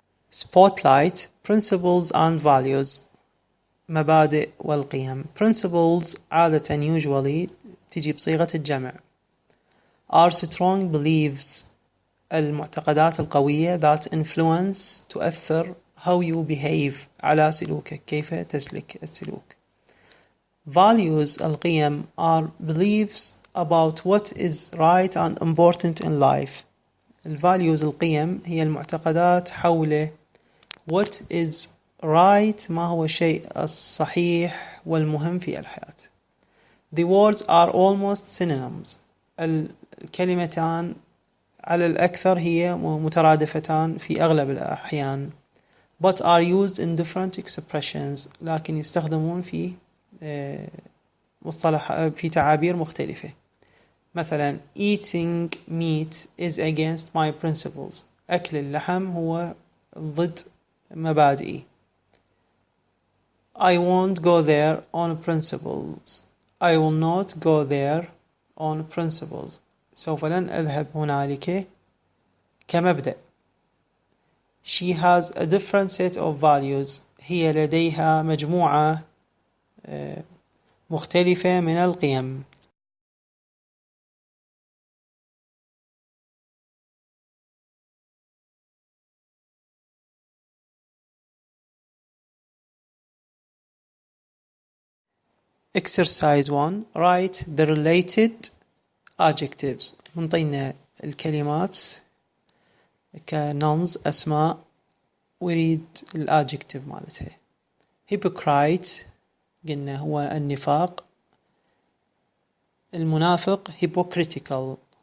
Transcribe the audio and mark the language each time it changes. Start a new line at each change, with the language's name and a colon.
English: spotlight principles and values,
Arabic: مبادئ والقيم. principles عادة usually تجي بصيغة الجمع.
English: are strong beliefs
Arabic: المعتقدات القوية
English: that influence تؤثر how you behave
Arabic: على سلوكك, كيف تسلك السلوك.
English: Values القيم are beliefs about what is right and important in life.
Arabic: الvalues القيم هي المعتقدات حول
English: what is right
Arabic: ما هو الشيء الصحيح والمهم في الحياة.
English: The words are almost synonyms.
Arabic: الكلمتان على الأكثر هي مترادفتان في أغلب الأحيان
English: but are used in different expressions
Arabic: لكن يستخدمون في في تعابير مختلفة.
English: مثلا eating meat is against my principles.
Arabic: أكل اللحم هو ضد مبادئي.
English: I won't go there on principles. I will not go there on principles.
Arabic: سوف لن أذهب هنالك كمبدأ.
English: She has a different set of values.
Arabic: هي لديها مجموعة مختلفة من القيم.
English: Exercise 1. Write the related adjectives.
Arabic: منطينا الكلمات كنونز أسماء وريد الادجكتيف مالتها. hypocrite قلنا هو النفاق. المنافق hypocritical.